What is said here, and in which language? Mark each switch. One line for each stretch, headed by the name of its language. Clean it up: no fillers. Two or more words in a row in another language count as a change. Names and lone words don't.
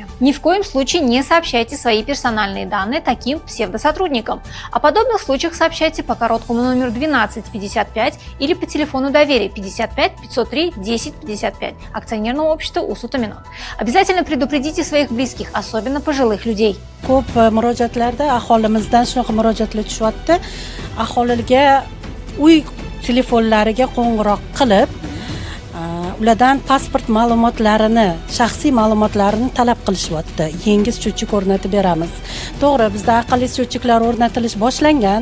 Russian: Ни в коем случае не сообщайте свои персональные данные таким псевдосотрудникам. О подобных случаях сообщайте по короткому номеру 1255 или по телефону доверия 55 503 10 55 акционерного общества УСУТАМИНОТ. Обязательно предупредите своих близких, особенно пожилых людей.
Uzbek: Ko'p murojaatlarda aholimizdan shunaqa murojaatlar tushyapti. Aholiga uy telefonlariga qo'ng'iroq qilib, ulardan pasport ma'lumotlarini, shaxsiy ma'lumotlarini talab qilishyapti. Yangi счетчик o'rnatib beramiz. To'g'ri, bizda aqlli счетчиклар o'rnatilish boshlangan.